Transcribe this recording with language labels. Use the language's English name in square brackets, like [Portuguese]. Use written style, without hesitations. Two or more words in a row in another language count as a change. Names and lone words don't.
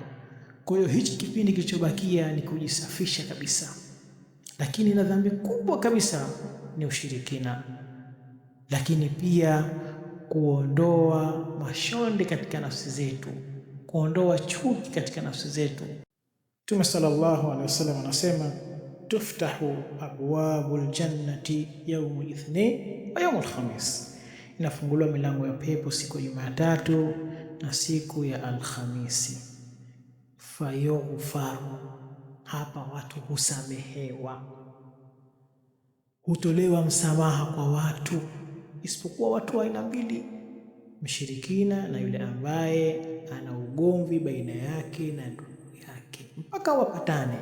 [Swahili] Kwa hiyo hichi kipindi kilichobakia ni kujisafisha kabisa. Lakini na dhambi kubwa kabisa ni ushirikina, lakini pia kuondoa mashonde katika nafsi zetu, kuondoa chuki katika nafsi zetu. Mtume [Arabic] صلى الله عليه وسلم [Swahili] anasema [Arabic] تفتح أبواب الجنة يوم الاثنين ويوم الخميس, [Swahili] inafunguliwa milango ya pepo siku ya Jumatatu na siku ya Alhamisi. Fayughfaru, hapa watu husamehewa, hutolewa msamaha kwa watu, isipokuwa watu wa aina mbili, mshirikina na yule ambaye ana ugomvi baina yake na ndugu yake, mpaka wapatane.